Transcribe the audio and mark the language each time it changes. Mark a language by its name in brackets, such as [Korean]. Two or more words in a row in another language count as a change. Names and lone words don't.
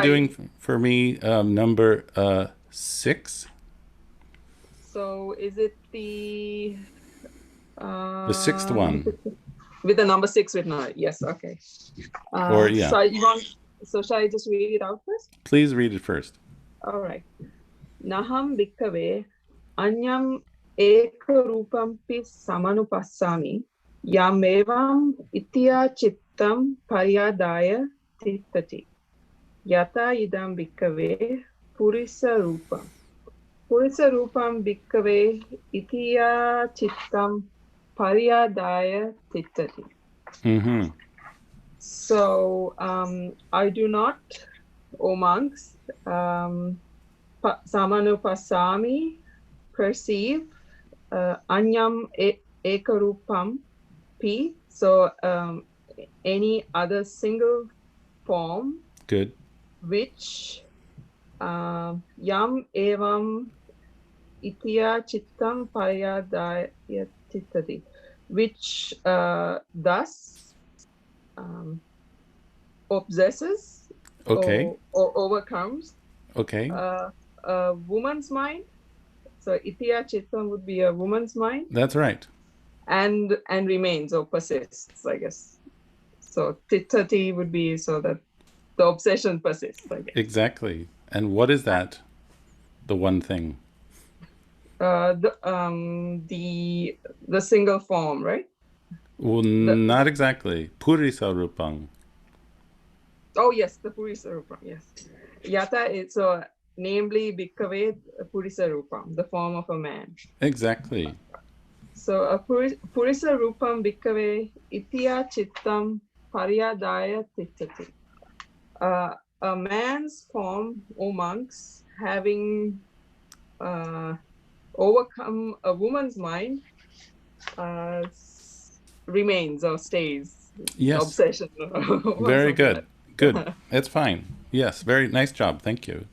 [English] doing for me number 6? So is it the sixth one. With the number 6 with no? Yes, okay. Yeah. So shall I just read it out first? Please read it first. All right. [Pali] Naham bhikkave anyam eka rupampi samanupassami yamevam itya chittam paryadaya tittati yata idam bhikkave purisa rupam bhikkave itya chittam paryadaya tittati. Mm-hmm. [English] So I do not, O monks, samanupasami, perceive [Pali] anyam ekarupam p. [English] So any other single form. Good. [Pali] Which yam evam itya chittam paryadaya tittati, [English] which thus obsesses, okay, or overcomes, okay, a woman's mind. So [Pali] itya chittam [English] would be a woman's mind. That's right. And remains or persists, I guess. So tittati would be so that the obsession persists, I guess. Exactly. And what is that? The one thing? The single form, right? Well, not exactly. [Pali] Purisa rupang. [English] Oh yes, the [Pali] purisa rupam. [English] Yes. Yata is so namely [Pali] bhikkave purisa rupam, [English] the form of a man. Exactly. [Pali] So a purisa rupam bhikkave itya chittam paryadaya tittati. [English] A man's form, O monks, having overcome a woman's mind, remains or stays. Yes. Obsession. Very good. Good. That's fine. Yes. Very nice job. Thank you.